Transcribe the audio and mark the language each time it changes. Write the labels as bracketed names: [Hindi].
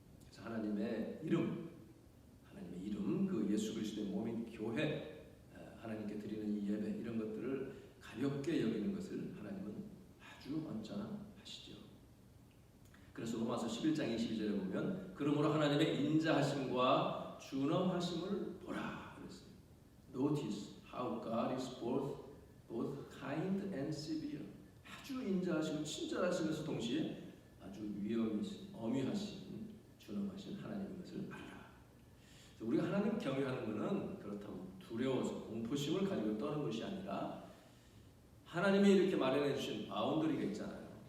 [Korean] 그래서 하나님의 이름, 그 예수 그리스도의 몸인 교회, 하나님께 드리는 이 예배 이런 것들을 가볍게 여기는 것을 하나님은 아주 언짢아하시죠. 그래서 로마서 11장 22절에 보면 그러므로 하나님의 인자하심과 준엄하심을 보라 그랬어요. [English] Notice how God is both kind and severe. [Korean] 아주 인자하시고 친절하시면서 동시에 아주 엄위하신 준엄하신 하나님인 것을 알아라. 우리가 하나님 경외하는 것은 그렇다고 두려워서 공포심을 가지고 떠는 것이 아니라 하나님이 이렇게 마련해 주신 바운더리가 있잖아요.